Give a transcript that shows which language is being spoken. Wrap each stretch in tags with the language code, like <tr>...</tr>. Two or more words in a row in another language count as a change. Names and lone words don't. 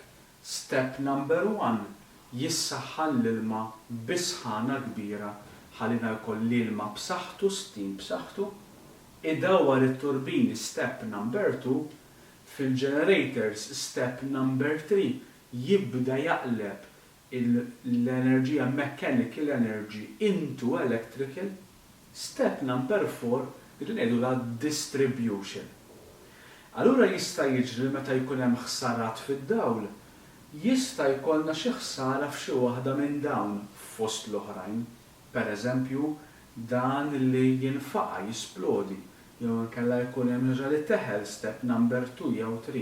<en>Step number 1</en> <mt>jissaħħan l-ilma bi-sħana kbira ħallina jkoll l-ilma b'saħħtu, steam b'saħħtu, idawwar it-turbini</mt> <en>step number 2,</en> <mt>fil-generators</mt> <en>step number 3</en> <mt>jibda jaqleb l-enerġija</mt> <en>mechanical energy into electrical, step number 4</en> <mt>li ngħidu la distribution. Allura jista' jiġri meta jkun hemm ħsarat fid-dawl, jista' jkollna xi ħsara f'xi waħda minn dawn fost l-oħrajn. Pereżempju, dan li jinfaqa jisplodi, jew inkella jkun hemm ħaġa li teħel</mt> <en>step number 2</en> <mt>jew 3.</mt>